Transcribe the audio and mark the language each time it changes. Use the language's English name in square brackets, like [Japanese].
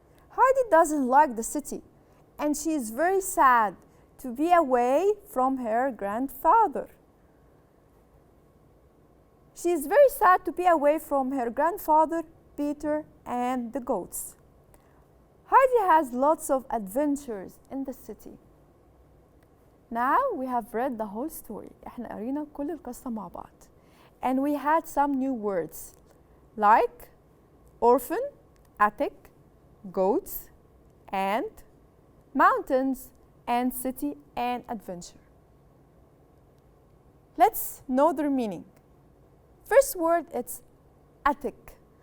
[English] Heidi doesn't like the city, and she is very sad to be away from her grandfather. She is very sad to be away from her grandfather, Peter, and the goats. Heidi has lots of adventures in the city. Now we have read the whole story. [Arabic] احنا قرينا كل القصة مع بعض. [English] And we had some new words like orphan, attic, goats, and mountains, and city, and adventure. Let's know their meaning. First word, it's attic.